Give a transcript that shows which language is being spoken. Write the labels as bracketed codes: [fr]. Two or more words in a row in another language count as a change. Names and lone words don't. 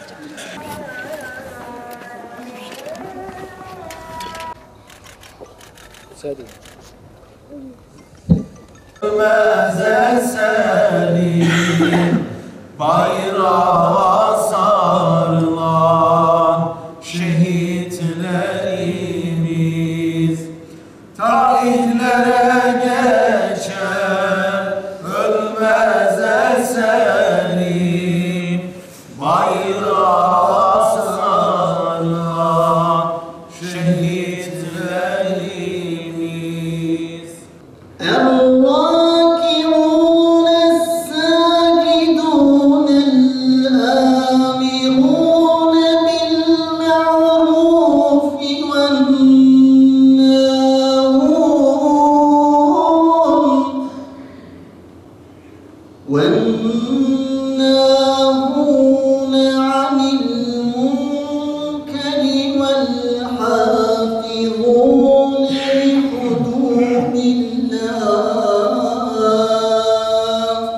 [tr] Bayrağa sarılan şehitlerimiz, tarihlere geçer ölmez eserim. Bayrağa sarılan şehitlerimiz. [ar] الراكعون الساجدون الآمرون بالمعروف والناهون عن المنكر والحافظون لحدود الله